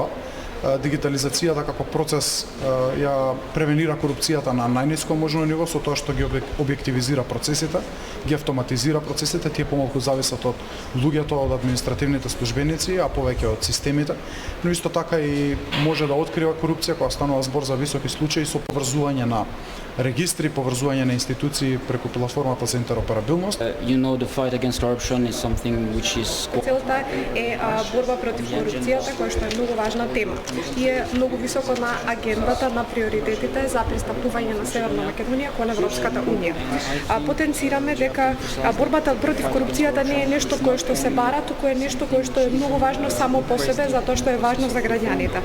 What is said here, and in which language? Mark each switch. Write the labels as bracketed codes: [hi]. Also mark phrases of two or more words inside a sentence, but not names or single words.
[mk] Дигитализацијата како процес ја превенира корупцијата на најниско можно ниво со тоа што ги објективизира процесите, ги автоматизира процесите, тие помалку зависат од луѓето, од административните службеници, а повеќе од системите, но исто така и може да открива корупција кога станува збор за високи случаи со поврзување на регистри, поврзување на институции преку платформата за интероперабилност. [en] The fight against corruption is something which is [mk] Целта е борба против корупцијата, која што е многу важна тема и е многу високо на агендата на приоритетите за пристапување на Северна Македонија кон Европската Унија. Потенцираме дека борбата против корупцијата не е нешто кое што се бара, туку е нешто кое што е многу важно само по себе, затоа што е важно за граѓаните.